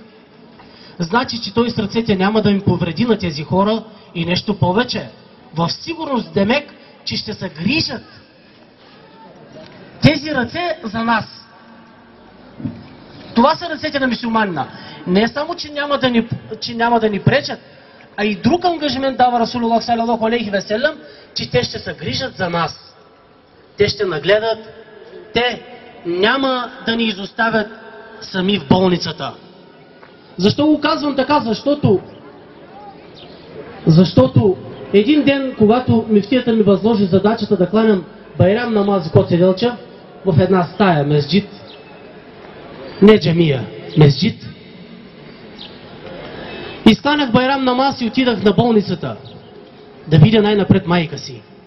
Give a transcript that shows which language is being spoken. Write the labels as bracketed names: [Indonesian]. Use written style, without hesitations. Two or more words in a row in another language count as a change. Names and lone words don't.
[Bulgarian] Значи, че той с ръцете няма да им повреди на тези хора и нещо повече. В сигурност демек, че ще се грижат тези ръце за нас. Това са ръцете на мюсюлманина. Не само, че няма да ни пречат, а и друг ангажимент дава [Arabic] رسول الله صلى الله عليه وسلم, [Bulgarian] че те ще се грижат за нас. Те ще нагледат, те няма да ни изоставят сами в болницата. Защо го казвам така? Защото един ден, когато мифтията ми възложи задачата да кланям [Turkish] bayram namaz [Bulgarian] кod седелча в една стая, месджид, не джамия, месджид, изкланях [Turkish] bayram namaz [Bulgarian] и отидах на болницата да видя най-напред майка си.